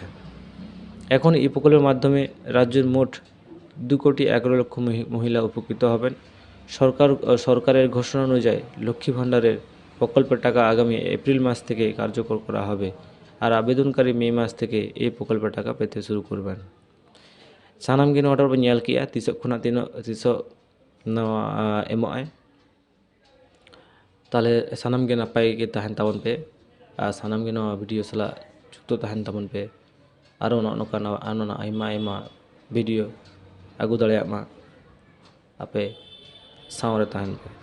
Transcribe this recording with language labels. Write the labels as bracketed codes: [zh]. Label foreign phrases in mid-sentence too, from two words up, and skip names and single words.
[bn] এখন এই প্রকল্পের মাধ্যমে রাজ্যের মোট 2,11,00,000 মহিলা উপকৃত হবেন। সরকারের ঘোষণা অনুযায়ী লক্ষ্মী ভান্ডারের প্রকল্পের টাকা আগামী এপ্রিল মাস থেকে কার্যকর করা হবে আর আবেদনকারী মে মাস থেকে এই প্রকল্পের টাকা পেতে শুরু করবেন। [sat] सानाम गे नोटा ñel किया तीसों खुना तीसों एमोय ताले सानाम गे नापाय गे तहन ताबन पे सानाम गे नवा भिडियो सला जुक्त तहन ताबन पे आरो नोका नवा आयमा भिडियो आगु दाड़ेयाग मा आपे सावरे तहन पे।